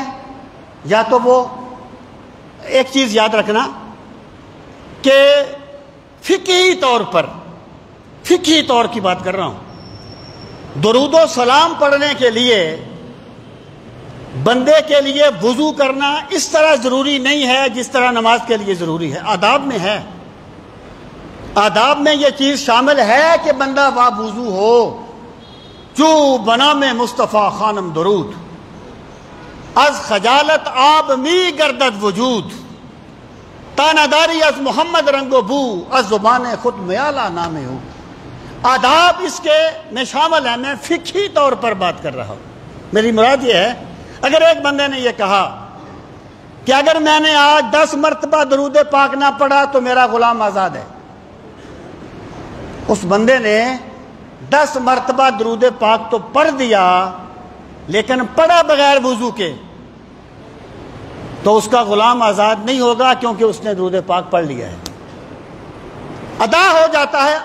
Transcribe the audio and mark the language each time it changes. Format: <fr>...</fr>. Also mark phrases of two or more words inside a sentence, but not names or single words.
<ur>یا تو وہ ایک چیز یاد رکھنا کہ فقہی طور کی بات کر رہا ہوں، درود و سلام پڑھنے کے لیے بندے کے لیے وضو کرنا اس طرح ضروری نہیں ہے جس طرح نماز کے لیے ضروری ہے۔ آداب میں ہے، آداب میں یہ چیز شامل ہے کہ بندہ وضو ہو۔</ur> <fa>جو بنا میں مصطفیٰ خانم درود، از خجالت آب می گردد وجود، تانداری از محمد رنگ و بو، از زبان خود میالہ نامے ہو۔</fa> <ur>آداب اس کے میں شامل ہے، میں فقہی طور پر بات کر رہا ہوں۔ میری مراد یہ ہے، اگر ایک بندے نے یہ کہا کہ اگر میں نے آج 10 مرتبہ درود پاک نہ پڑھا تو میرا غلام آزاد ہے، اس بندے نے 10 مرتبہ درود پاک تو پڑھ دیا لیکن پڑھا بغیر وضو کے، تو اس کا غلام آزاد نہیں ہوگا، کیونکہ اس نے درود پاک پڑھ لیا ہے، ادا ہو جاتا ہے۔</ur>